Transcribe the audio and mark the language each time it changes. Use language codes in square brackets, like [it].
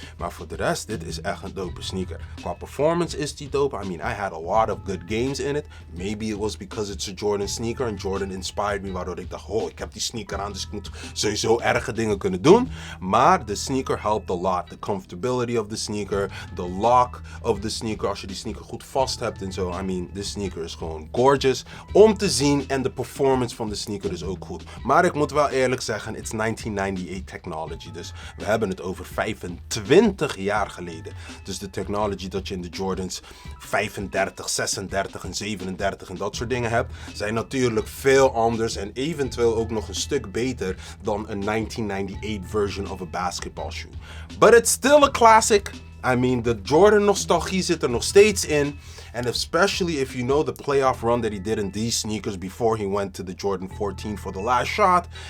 [nl] Maar voor de rest, dit is echt een dope sneaker. Qua performance is die dope. [en] I mean, I had a lot of good games in it. Maybe it was because it's a Jordan sneaker and Jordan inspired me, [nl] waardoor ik dacht, oh, ik heb die sneaker aan, dus ik moet sowieso erge dingen kunnen doen. Maar de [en] sneaker helped a lot. The comfortability of the sneaker, [nl] the lock of the sneaker, als je die sneaker goed vast hebt en zo. [en] I mean, this sneaker is [nl] gewoon gorgeous om te zien en de performance van de sneaker is ook goed. Maar ik moet wel eerlijk zeggen, [en] it's 1998 technology. [nl] Dus we hebben het over 25 jaar geleden. Dus de technology dat je in de Jordans 35, 36 en 37 en dat soort dingen hebt, zijn natuurlijk veel anders en eventueel ook nog een stuk beter dan een 1998 [en] version of a basketball shoe. But it's still a classic. I mean, [nl] de Jordan nostalgie zit er nog steeds in. [en] And especially if you know the playoff run that he did in these sneakers before he went to the Jordan 14 for the last shot.